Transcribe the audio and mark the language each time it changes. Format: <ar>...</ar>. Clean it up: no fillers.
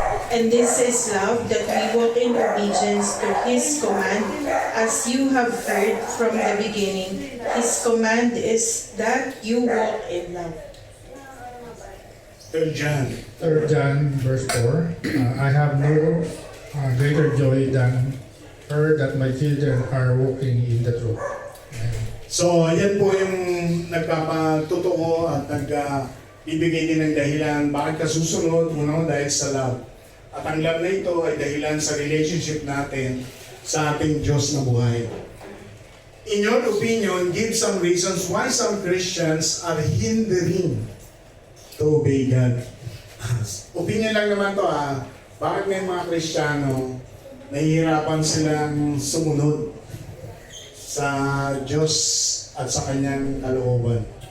<en>And this is love, that we walk in obedience to His command, as you have heard from the beginning. His command is that you walk in love. 3 John. 3 John verse 4, I have no greater joy than her that my children are walking in the truth. Amen.</en> <tl>So, yan po yung nagpapatotoo at ibigay din ng dahilan bakit ka susunod, unang dahil sa love. At ang love na ito ay dahilan sa relationship natin sa ating Diyos na buhay.</tl> <en>In your opinion, give some reasons why some Christians are hindering to obey God.</en> <tl>Opinion lang naman to bakit may mga Kristiyano nahihirapan silang sumunod sa Diyos at sa Kanyang kalooban?</tl>